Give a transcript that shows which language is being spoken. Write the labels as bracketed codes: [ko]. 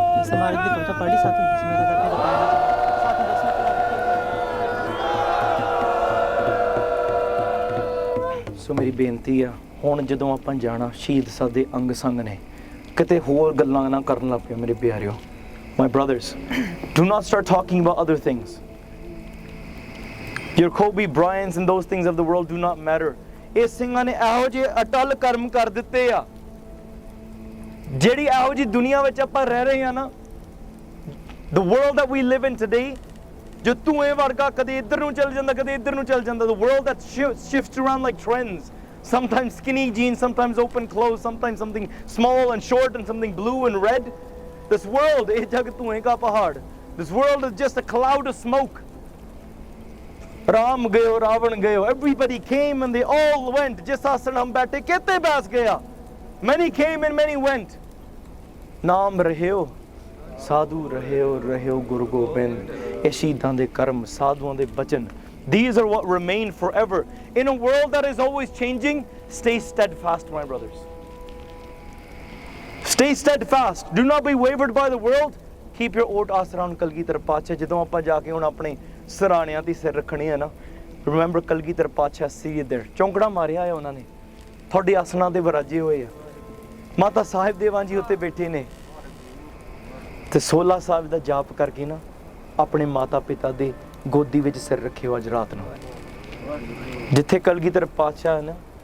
[hi] समाज की कविता पढ़ी साथ में सो मेरी बेनती है [pa] ਹੁਣ ਜਦੋਂ ਆਪਾਂ ਜਾਣਾ, ਸ਼ਹੀਦ ਸਾਡੇ ਅੰਗ ਸੰਗ ਨੇ, ਕਿਤੇ ਹੋਰ ਗੱਲਾਂ ਨਾ ਕਰਨ ਲੱਗ ਪਿਓ ਮੇਰੇ ਪਿਆਰਿਓ। [en] My brothers, do not start talking about other things. Your Kobe Bryants and those things of the world do not matter. [pa] ਇਹ ਸਿੰਘਾਂ ਨੇ ਇਹੋ ਜਿਹੇ ਅਟਲ ਕਰਮ ਕਰ ਦਿੱਤੇ ਆ, ਜਿਹੜੀ ਇਹੋ ਜਿਹੀ ਦੁਨੀਆ ਵਿੱਚ ਆਪਾਂ ਰਹਿ ਰਹੇ ਹਾਂ ਨਾ, [en] the world that we live in today, [pa] ਜੋ ਧੂਏ ਵਰਗਾ ਕਦੇ ਇੱਧਰ ਨੂੰ ਚੱਲ ਜਾਂਦਾ ਕਦੇ ਇੱਧਰ ਨੂੰ ਚੱਲ ਜਾਂਦਾ, [en] the world that shifts around like trends, sometimes skinny jeans, sometimes open clothes, sometimes something small and short and something blue and red. This world, [pa] ਇਹ ਜਗ ਧੂਏ ਕਾ ਪਹਾੜ, [en] this world is just a cloud of smoke. [pa] Ram ਗਏ, ਰਾਵਣ ਗਏ, [en] everybody came and they all went. [pa] ਜਿਸ ਆਸਣ ਹਮ ਬੈਠੇ ਕਿਤੇ ਬੈਸ ਗਿਆ, [en] many came and many went. [pa] ਨਾਮ ਰਹਿਓ ਸਾਧੂ ਰਹਿਓ ਗੁਰੂ ਗੋਬਿੰਦ। ਇਹ ਸ਼ਹੀਦਾਂ ਦੇ ਕਰਮ, ਸਾਧੂਆਂ ਦੇ ਬਚਨ, [en] these are what remain forever. In a world that is always changing, stay steadfast, my brothers. Stay steadfast. Do not be wavered by the world. Keep your oat asra on Kalgidhar Patshah. [pa] ਜਦੋਂ ਆਪਾਂ ਜਾ ਕੇ ਹੁਣ ਆਪਣੇ ਸਰਾਣਿਆਂ ਤੇ ਸਿਰ ਰੱਖਣੇ ਆ ਨਾ, [en] remember Kalgidhar Patshah seated there, [pa] ਚੌਂਕੜਾ ਮਾਰਿਆ ਹੈ ਉਹਨਾਂ ਨੇ, ਤੁਹਾਡੇ ਆਸਣਾਂ ਤੇ ਵਿਰਾਜੇ ਹੋਏ ਆ। ਮਾਤਾ ਸਾਹਿਬ ਦੇਵਾਂ ਜੀ ਉੱਤੇ ਬੈਠੇ ਨੇ, ਤੇ 16 ਸਾਹਿਬ ਦਾ ਜਾਪ ਕਰਕੇ ਨਾ ਆਪਣੇ ਮਾਤਾ ਪਿਤਾ ਦੇ ਗੋਦੀ ਵਿੱਚ ਸਿਰ ਰੱਖਿਓ ਅੱਜ ਰਾਤ ਨੂੰ। ਜਿੱਥੇ ਕਲਗੀਧਰ ਪਾਤਸ਼ਾਹ ਹੈ ਨਾ,